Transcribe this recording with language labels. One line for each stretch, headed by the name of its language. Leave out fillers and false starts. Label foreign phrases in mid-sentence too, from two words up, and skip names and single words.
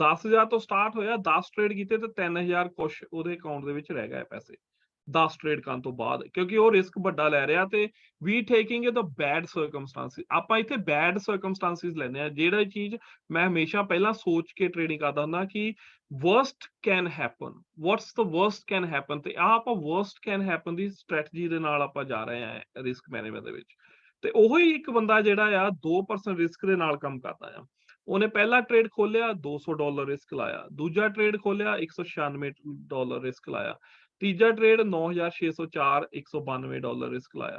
Punjabi: 10,000 ਤੋਂ ਸਟਾਰਟ ਹੋਇਆ, 10 ਟ੍ਰੇਡ ਕੀਤੇ ਤੇ 3,000 ਕੁਛ ਉਹਦੇ ਅਕਾਊਂਟ ਦੇ ਵਿੱਚ ਰਹਿ ਗਏ ਪੈਸੇ 10 ਟ੍ਰੇਡ ਕਰਨ ਤੋਂ ਬਾਅਦ, ਕਿਉਂਕਿ ਉਹ ਰਿਸਕ ਵੱਡਾ ਲੈ ਰਿਹਾ। ਤੇ
English: we taking it the bad circumstances.
Punjabi: ਆਪਾਂ ਇੱਥੇ
English: bad circumstances
Punjabi: ਲੈਂਦੇ ਆ। ਜਿਹੜਾ ਚੀਜ਼ ਮੈਂ ਹਮੇਸ਼ਾ ਪਹਿਲਾਂ ਸੋਚ ਕੇ ਟ੍ਰੇਡਿੰਗ ਕਰਦਾ ਹੁੰਦਾ ਕਿ
English: worst can happen, what's the worst can happen,
Punjabi: ਤੇ ਆਹ ਆਪਾਂ
English: worst can happen
Punjabi: ਦੀ ਸਟ੍ਰੈਟਜੀ ਦੇ ਨਾਲ ਆਪਾਂ ਜਾ ਰਹੇ ਆ
English: risk management
Punjabi: ਦੇ ਵਿੱਚ। ਤੇ ਉਹੀ ਇੱਕ ਬੰਦਾ ਜਿਹੜਾ ਆ 2% ਰਿਸਕ ਦੇ ਨਾਲ ਕੰਮ ਕਰਦਾ ਆ। ਉਹਨੇ ਪਹਿਲਾ ਟ੍ਰੇਡ ਖੋਲਿਆ $200 ਰਿਸਕ ਲਾਇਆ, ਦੂਜਾ ਟ੍ਰੇਡ ਖੋਲਿਆ $196 ਰਿਸਕ ਲਾਇਆ, ਤੀਜਾ ਟ੍ਰੇਡ 9,604 $192 ਰਿਸਕ ਲਾਇਆ।